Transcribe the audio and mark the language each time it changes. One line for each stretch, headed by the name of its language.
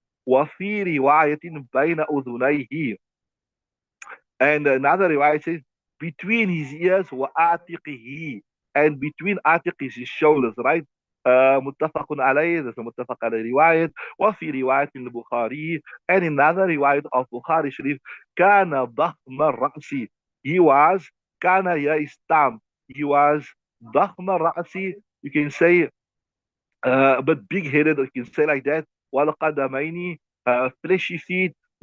Arabic: وفي رواية بين أذنيه,
English: and another riwayah says between his ears وآتقه, and between atiq is his shoulders, right?
Arabic: متفق عليه,
English: there's a
Arabic: متفق عليه رواية. وفي رواية البخاري,
English: and another riwayat of Bukhari Sharif,
Arabic: كان ضخم الرأس.
English: He was, كان here is tam, he was
Arabic: ضخم الرأس,
English: you can say but big-headed, you can say like that. والقدمين, fleshy feet.